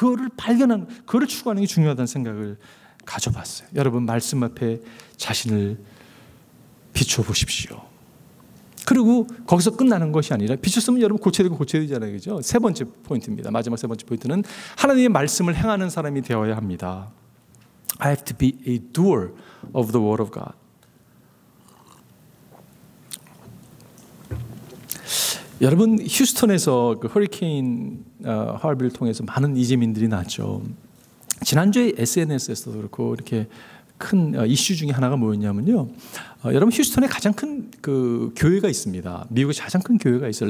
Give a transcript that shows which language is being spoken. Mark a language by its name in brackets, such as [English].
[Korean] 그거를 발견하는, 그거를 추구하는 게 중요하다는 생각을 가져봤어요. 여러분 말씀 앞에 자신을 비춰보십시오. 그리고 거기서 끝나는 것이 아니라, 비추었으면 여러분 고쳐야 되고 고쳐야 되잖아요. 그죠? 세 번째 포인트입니다. 마지막 세 번째 포인트는 하나님의 말씀을 행하는 사람이 되어야 합니다. [English] I have to be a doer of the word of God. [Korean] 여러분 휴스턴에서 그 허리케인 하비를 통해서 많은 이재민들이 났죠. 지난주에 SNS에서도 그렇고 이렇게 큰 이슈 중에 하나가 뭐였냐면요. 여러분 휴스턴에 가장 큰 그 교회가 있습니다. 미국에 가장 큰 교회가 있어요.